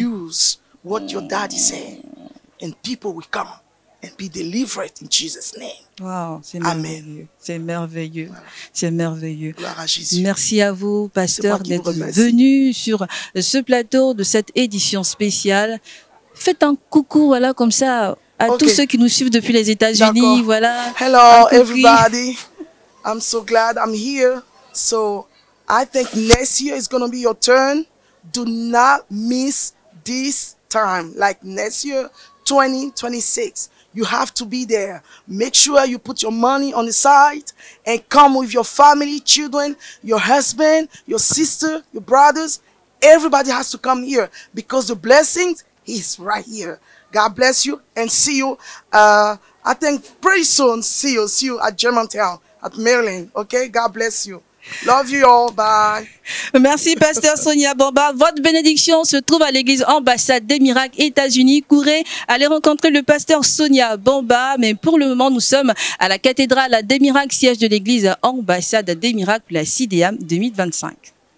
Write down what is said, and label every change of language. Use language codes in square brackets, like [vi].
[en] To use what your daddy said, and people will come and be delivered in Jesus' name. [fr] Wow, c'est merveilleux. C'est merveilleux. Voilà. C'est merveilleux. Gloire à Jésus. Merci à vous, pasteur, d'être venu sur ce plateau de cette édition spéciale. Faites un coucou, voilà, comme ça, à tous ceux qui nous suivent depuis les États-Unis. Voilà. [en] Hello, everybody. I'm so glad I'm here. So, I think next year is going to be your turn. Do not miss this time. Like next year, 2026. You have to be there. Make sure you put your money on the side and come with your family, children, your husband, your sister, your brothers. Everybody has to come here because the blessings is right here. God bless you and see you. I think pretty soon, see you at Germantown, at Maryland. Okay? God bless you. Love you all. Bye. [fr] Merci, pasteur Sonia Bomba. Votre bénédiction se trouve à l'église Ambassade des Miracles, États-Unis. Courez, allez rencontrer le pasteur Sonia Bomba. Mais pour le moment, nous sommes à la cathédrale des Miracles, siège de l'église Ambassade des Miracles, la CIDEAM 2025.